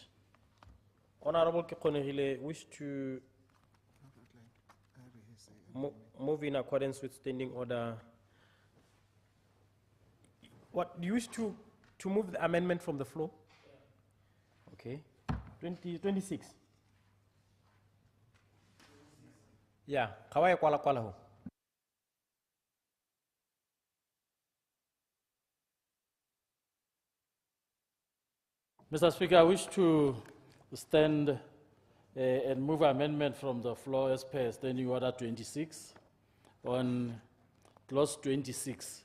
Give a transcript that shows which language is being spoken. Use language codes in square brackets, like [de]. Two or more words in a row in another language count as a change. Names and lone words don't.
[en] Honorable Kekonehile wish to move in accordance with standing order. What, do you wish to move the amendment from the floor? Okay. 26. Yeah. Kawai kwala kwala ho. Mr. Speaker, I wish to stand and move amendment from the floor as per Standing Order 26 on clause 26.